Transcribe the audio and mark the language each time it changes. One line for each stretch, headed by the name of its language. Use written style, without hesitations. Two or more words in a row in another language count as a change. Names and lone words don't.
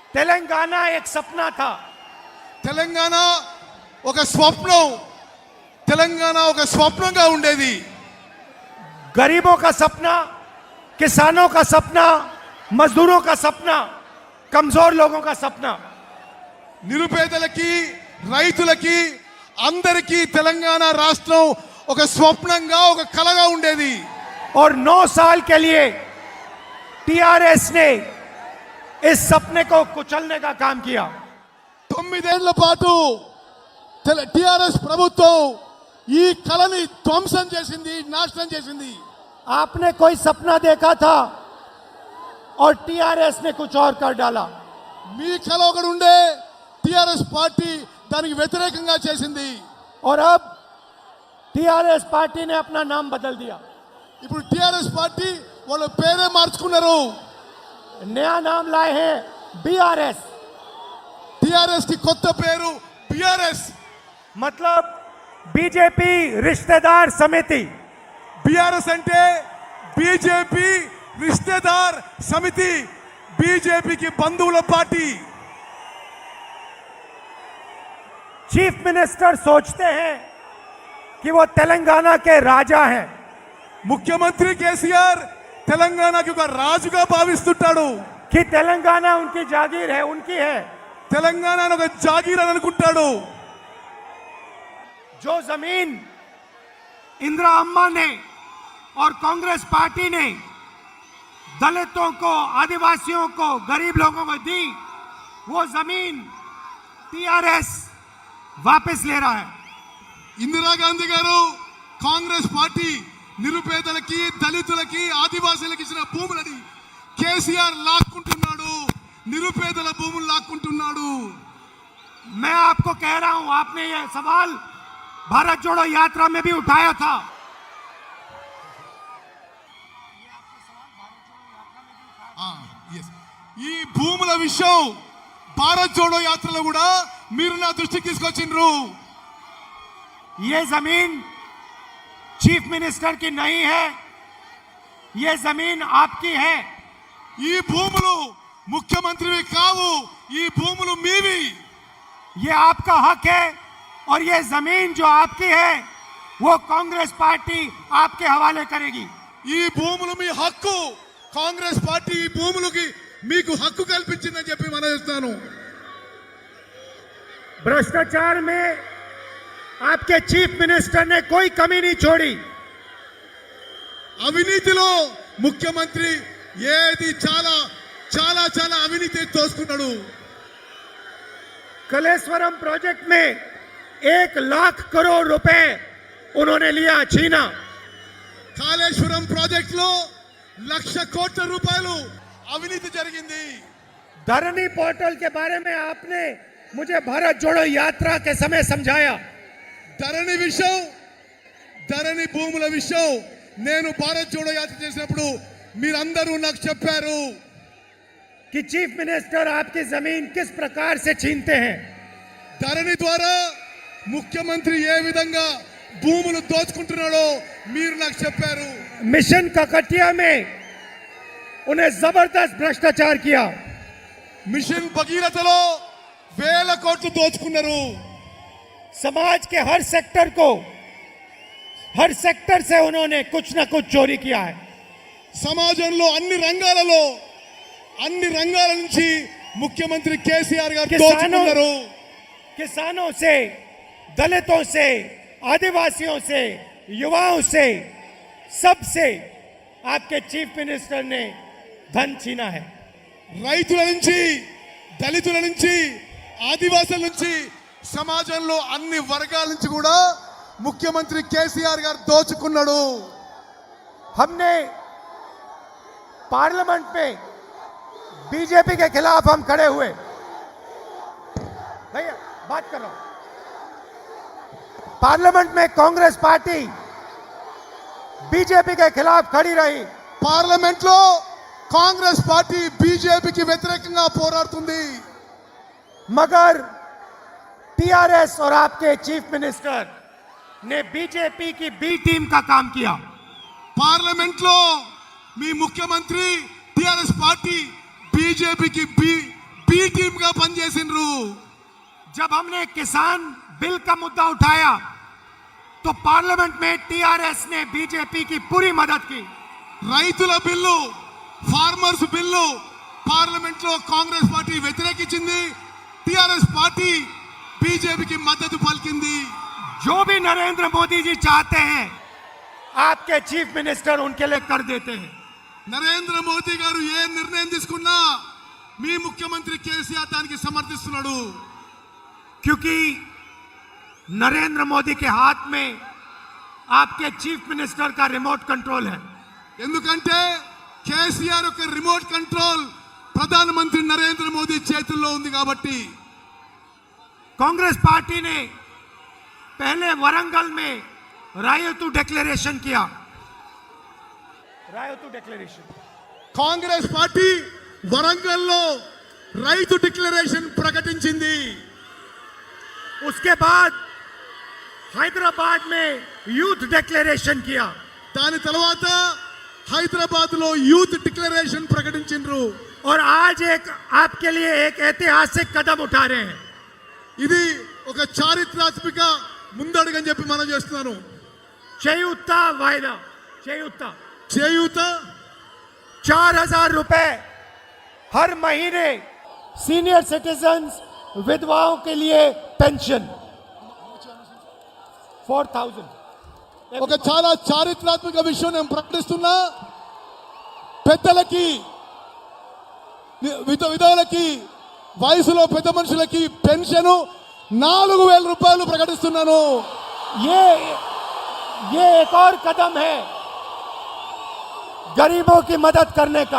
Hindi: तेलंगाना एक सपना था।
Telugu: తెలంగాణ ఒక స్వప్నం. తెలంగాణ ఒక స్వప్నంగా ఉండేది.
Hindi: गरीबों का सपना, किसानों का सपना, मजदूरों का सपना, कमजोर लोगों का सपना।
Telugu: నిరుపేదలకి, రైతులకి, అందరికీ తెలంగాణ రాష్ట్రం ఒక స్వప్నంగా, ఒక కలగా ఉండేది.
Hindi: और 9 साल के लिए टीआरएस ने इस सपने को कुचलने का काम किया।
Telugu: 9 ఏళ్ల పాటు టిఆర్ఎస్ ప్రభుత్వం ఈ కళని ధ్వంసం చేసింది, నాశనం చేసింది.
Hindi: आपने कोई सपना देखा था और टीआरएस ने कुछ और कर डाला।
Telugu: మీ కళ ఒకటి ఉండే, టిఆర్ఎస్ పార్టీ దానికి వ్యతిరేకంగా చేసింది.
Hindi: और अब टीआरएस पार्टी ने अपना नाम बदल दिया।
Telugu: ఇప్పుడు టిఆర్ఎస్ పార్టీ వాళ్ళ పేరే మార్చుకున్నారు.
Hindi: नया नाम लाए हैं बीआरएस।
Telugu: టిఆర్ఎస్ కి కొత్త పేరు బిఆర్ఎస్.
Hindi: मतलब बीजेपी रिश्तेदार समिति।
Telugu: బిఆర్ఎస్ అంటే బీజేపీ
Hindi: रिश्तेदार समिति,
Telugu: బీజేపీకి బంధువుల పార్టీ.
English: chief minister
Hindi: सोचते हैं कि वो तेलंगाना के राजा हैं।
Telugu: ముఖ్యమంత్రి కేసీఆర్ తెలంగాణకి ఒక రాజుగా భావిస్తుంటాడు.
Hindi: कि तेलंगाना उनकी जागीर है, उनकी है।
Telugu: తెలంగాణ ఒక జాగీర్ అని అనుకుంటాడు.
Hindi: जो जमीन इंदिरा अम्मा ने और कांग्रेस पार्टी ने दलितों को, आदिवासियों को, गरीब लोगों को दी, वो जमीन टीआरएस वापस ले रहा है।
Telugu: ఇందిరాగాంధీ గారు, కాంగ్రెస్ పార్టీ నిరుపేదలకి, దళితులకి, ఆదివాసీలకు ఇచ్చిన భూములని కేసీఆర్ లాక్కుంటున్నాడు. నిరుపేదల భూములు లాక్కుంటున్నాడు.
Hindi: मैं आपको कह रहा हूं, आपने ये सवाल भारत जोड़ो यात्रा में भी उठाया था।
Telugu: ఈ భూముల విషయం భారత్ జోడో యాత్రలో కూడా మీరు నా దృష్టికి తీసుకొచ్చిండ్రు.
Hindi: ये जमीन
English: chief minister
Hindi: की नहीं है, ये जमीन आपकी है।
Telugu: ఈ భూములు ముఖ్యమంత్రివి కావు, ఈ భూములు మీవి.
Hindi: ये आपका हक है और ये जमीन जो आपकी है वो कांग्रेस पार्टी आपके हवाले करेगी।
Telugu: ఈ భూములు మీ హక్కు. కాంగ్రెస్ పార్టీ ఈ భూములకి మీకు హక్కు కల్పించిందని చెప్పి మనం చెప్తాను.
Hindi: भ्रष्टाचार में आपके
English: chief minister
Hindi: ने कोई कमी नहीं छोड़ी।
Telugu: అవినీతిలో ముఖ్యమంత్రి ఏది చాలా చాలా చాలా అవినీతి తోసుకున్నాడు.
Hindi: कलेश्वरम प्रोजेक्ट में 1 लाख करोड़ रुपए उन्होंने लिया, छीना।
Telugu: కాళేశ్వరం ప్రాజెక్ట్ లో 1,00,000 కోట్ల రూపాయలు అవినీతి జరిగింది.
Hindi: धरनी पोर्टल के बारे में आपने मुझे भारत जोड़ो यात्रा के समय समझाया।
Telugu: ధరణి విషయం, ధరణి భూముల విషయం నేను భారత్ జోడో యాత్ర చేసినప్పుడు మీరందరూ నాకు చెప్పారు
Hindi: कि
English: chief minister
Hindi: आपकी जमीन किस प्रकार से छीनते हैं।
Telugu: ధరణి ద్వారా ముఖ్యమంత్రి ఏ విధంగా భూములు దోచుకుంటున్నాడో మీరు నాకు చెప్పారు.
Hindi: मिशन ककटिया में उन्हें जबरदस्त भ्रष्टाचार किया।
Telugu: మిషన్ భగీరథలో 1,000 కోట్లు దోచుకున్నారు.
Hindi: समाज के हर सेक्टर से उन्होंने कुछ न कुछ चोरी किया है।
Telugu: సమాజంలో అన్ని రంగాల నుంచి ముఖ్యమంత్రి కేసీఆర్ గారు దోచుకున్నారు.
Hindi: किसानों से, दलितों से, आदिवासियों से, युवाओं से, सबसे आपके
English: chief minister
Hindi: ने धन छीना है।
Telugu: రైతుల నుంచి, దళితుల నుంచి, ఆదివాసుల నుంచి, సమాజంలో అన్ని వర్గాల నుంచి కూడా ముఖ్యమంత్రి కేసీఆర్ గారు దోచుకున్నాడు.
Hindi: हमने पार्लियामेंट में बीजेपी के खिलाफ हम खड़े हुए। भैया बात कर रहा हूं। पार्लियामेंट में कांग्रेस पार्टी बीजेपी के खिलाफ खड़ी रही।
Telugu: పార్లమెంట్ లో కాంగ్రెస్ పార్టీ బీజేపీకి వ్యతిరేకంగా పోరాడుతుంది.
Hindi: मगर टीआरएस और आपके
English: chief minister
Hindi: ने बीजेपी की
English: B team
Hindi: का काम किया।
Telugu: పార్లమెంట్ లో మీ ముఖ్యమంత్రి టిఆర్ఎస్ పార్టీ బీజేపీకి
English: B team
Telugu: గా పనిచేసిండ్రు.
Hindi: जब हमने किसान बिल का मुद्दा उठाया तो पार्लियामेंट में टीआरएस ने बीजेपी की पूरी मदद की.
Telugu: రైతుల బిల్లు,
English: farmers bill
Telugu: పార్లమెంట్ లో కాంగ్రెస్ పార్టీ వ్యతిరేకించింది. టిఆర్ఎస్ పార్టీ బీజేపీకి మద్దతు పలికింది.
Hindi: जो भी नरेंद्र मोदी जी चाहते हैं आपके
English: chief minister
Hindi: उनके लिए कर देते हैं.
Telugu: నరేంద్ర మోదీ గారు ఏ నిర్ణయం తీసుకున్నా మీ ముఖ్యమంత్రి కేసీఆర్ దానికి సమర్థిస్తున్నాడు.
Hindi: क्योंकि नरेंद्र मोदी के हाथ में आपके
English: chief minister
Hindi: का
English: remote control
Hindi: है.
Telugu: ఎందుకంటే కేసీఆర్ యొక్క
English: remote control
Telugu: ప్రధానమంత్రి నరేంద్ర మోదీ చేతుల్లో ఉంది కాబట్టి.
Hindi: कांग्रेस पार्टी ने पहले वरंगल में रायतू डिक्लेरेशन किया. रायतू डिक्लेरेशन
Telugu: కాంగ్రెస్ పార్టీ వరంగల్లో రైతు డిక్లరేషన్ ప్రకటించింది.
Hindi: उसके बाद हैदराबाद में यूथ डिक्लेरेशन किया.
Telugu: దాని తర్వాత హైదరాబాద్ లో యూత్ డిక్లరేషన్ ప్రకటించిండ్రు.
Hindi: और आज एक आपके लिए एक ऐतिहासिक कदम उठा रहे हैं.
Telugu: ఇది ఒక చారిత్రాత్మక ముందడుగని చెప్పి మనం చేస్తున్నాను. చేయూత वायदा చేయూత చేయూత
Hindi: 4,000 रुपए हर महीने
English: senior citizens
Hindi: विधवाओं के लिए पेंशन 4,000.
Telugu: ఒక చాలా చారిత్రాత్మక విషయం నేను ప్రకటిస్తున్నా. పెద్దలకి, విధవులకి, వయసులో పెద్ద మనుషులకి పెన్షన్ 4,000 రూపాయలు ప్రకటిస్తున్నాను.
Hindi: ये एक और कदम है गरीबों की मदद करने का.